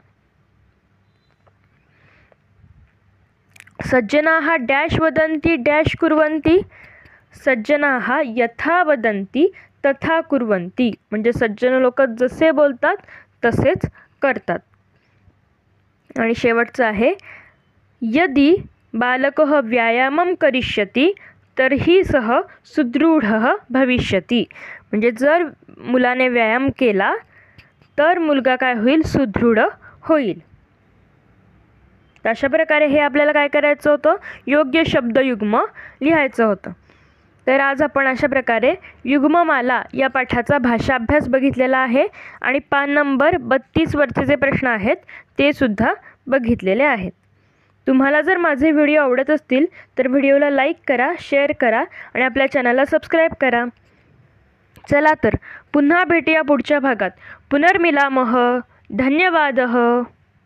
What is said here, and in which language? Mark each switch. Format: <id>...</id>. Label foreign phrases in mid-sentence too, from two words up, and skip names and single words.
<sa>सज्जनाः डॅश वदन्ति डॅश कुर्वन्ति, सज्जनाः यथा वदन्ति तथा कुर्वन्ति</sa> <mr>म्हणजे सज्जन लोक जसे बोलतात तसेच करतात. आणि शेवटचं आहे</mr> <sa>यदि बालकः व्यायामं करिष्यति तर्हि सः सुदृढः भविष्यति.</sa> <mr>म्हणजे जर मुलाने व्यायाम केला तर मुलगा काय होईल, सुदृढ होईल. तर अशा प्रकारे हे आपल्याला काय करायचं होतं, योग्य शब्दयुग्म लिहायचं होतं. तर आज आपण अशा प्रकारे युग्ममाला या पाठाचा भाषा अभ्यास बघितलेला आहे आणि पान नंबर 32 वरचे जे प्रश्न आहेत ते सुद्धा बघितलेले आहेत. तुम्हाला जर माझे व्हिडिओ आवडत असतील तर व्हिडिओला लाईक करा, शेअर करा आणि आपल्या चॅनलला सबस्क्राईब करा. चला तर पुन्हा भेटूया पुढच्या भागात.</mr> <sa>पुनर्मिलामः. धन्यवादः.</sa>